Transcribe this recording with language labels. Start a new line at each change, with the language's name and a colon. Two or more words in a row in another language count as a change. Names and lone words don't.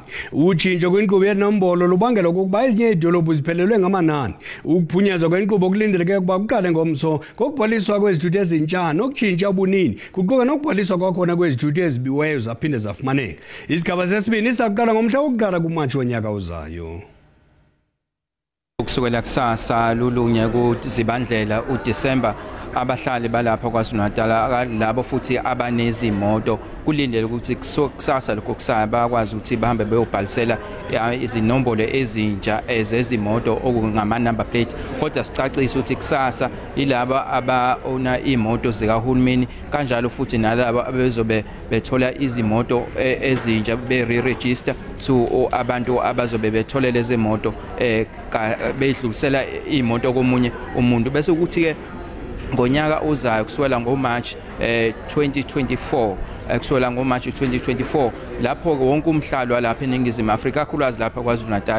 Xhosa: Utshintsho kwinkqubo yeenombolo lubangela okokuba ezinye iidolophu ziphelelwe ngamanani. Ukuphunyezwa kwenkqubo kulindeleke ukuba kuqale ngomso ngokubhaliswa kwezithuthi ezintsha nokutshintsha ubunini kuquka nokubhaliswa kwakhona kwezithuthi ezibiweyo zaphinde zafumaneka. Isigaba sesibini sizakuqala ngomhla wokuqala kuMatshi wonyaka uzayo.
Zulu: Kusukela kusasa lulunye kuZibandlela uDisemba abahlali balapha KwaZulu-Natal labo futhi abanezimoto kulindele ukuthi kusasa lokho kusaya bakwazi ukuthi bahambe beyobhalisela izinombolo ezintsha ezezimoto okungama
English: number plate.
Zulu: Kodwa sicacisa ukuthi kusasa ilaba abaona imoto zikahulumeni kanjalo futhi nalabo abezobe bethola izimoto ezintsha be-register to abantu abazobe bethola lezi moto beyidlulisela imoto komunye umuntu bese ukuthi ke ngonyaka uzayo kuswela ngoMarch 2024 kuswela ngoMarch 2024 lapho wonke umhlalo walapha eNingizimu Afrika kakhulukazi lapha KwaZulu-Natal